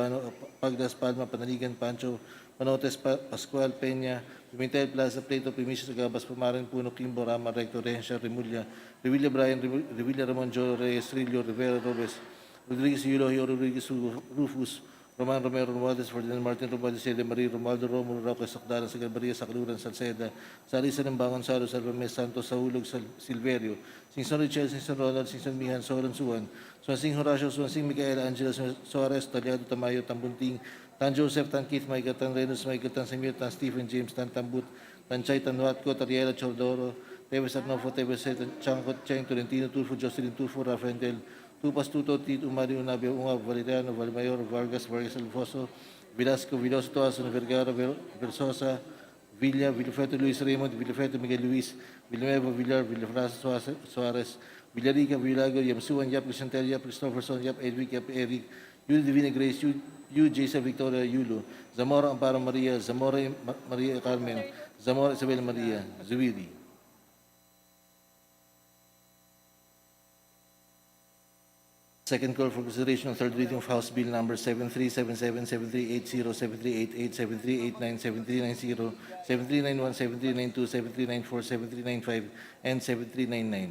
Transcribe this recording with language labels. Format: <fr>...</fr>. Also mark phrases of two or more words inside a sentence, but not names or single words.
<en>Paduano, Pagdas, Palma, Panaligan, Pancho, Panotes Pascual Peña, Pimentel Plaza, Plato, Primicio Gabas, Pamarin Puno, Kimbo, Rama, Recto, Rehencia, Remulla, Revilla Brian, Revilla Ramon, Joe Reyes, Trillo, Rivera Robes, Rodriguez Eulogio, Rodriguez Rufus, Roman Romero Romualdez, Ferdinand Martin Romualdez, Ede Marie, Romualdo Romulo, Roque Sacdaran, Sagalabaria, Sacluran, Salceda, Salisa ng Bangon, Salo, Salvames, Santos, Saulog, Silverio, Singson Richel, Singson Ronald, Singson Mihan, Soran Suwan, Swansing Horacio, Swansing Micaela, Angela Suarez, Taliado Tamayo, Tambunting, Tan Joseph, Tan Keith, Michael, Tan Reynolds, Michael, Tan Samir, Tan Stephen James, Tan Tambut, Tan Chay, Tan Watco, Tariela Chordoro, Teves Arnofo, Teves Changkot, Cheng, Tolentino, Tulfo, Jocelyn Tulfo, Rafael Del, Tupas Tuto, Tito, Mario Nabio, Unga, Valeriano, Valmayor, Vargas, Vargas Alfonso, Velasco, Viloso, Toason, Vergara, Versosa, Villa, Villafeto, Luis Raymond, Villafeto, Miguel Luis, Villanueva, Villar, Villafrasa, Suarez, Villarica, Villago, Yamsuan, Yap, Crisantel, Yap, Christopherson, Yap, Edwick, Yap, Eric, Yul Divina Grace, Yu, Jason Victoria, Yulo, Zamora Amparo Maria, Zamora Maria Carmen, Zamora Isabel Maria, Zuwiri. Second call for consideration on third reading of House Bill number 7377, 7380, 7388, 7389, 7390, 7391, 7392, 7394, 7395, and 7399.</en>